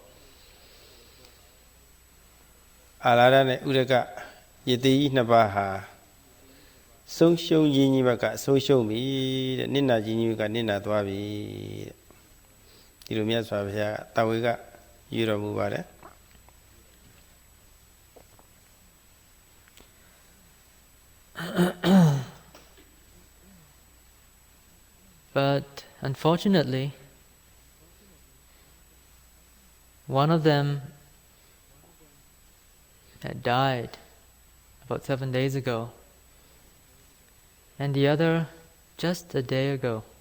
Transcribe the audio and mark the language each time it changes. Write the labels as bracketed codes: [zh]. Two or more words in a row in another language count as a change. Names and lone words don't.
[my] အာလာရနဲ့ဥရကယတိကြီးနှစ်ပါးဟာဆုံးရှုံးခြင်းကြီးဘက်ကဆုံးရှုံးပြီတဲ့နိနာခြင်းကြီးဘက်ကနိနာသွားပြီတဲ့ဒီလိုမြတ်စွာဘုရားတာဝေကယူတော်မူပါတယ် [en] But unfortunately, one of them had died about 7 days ago, and the other just a day ago.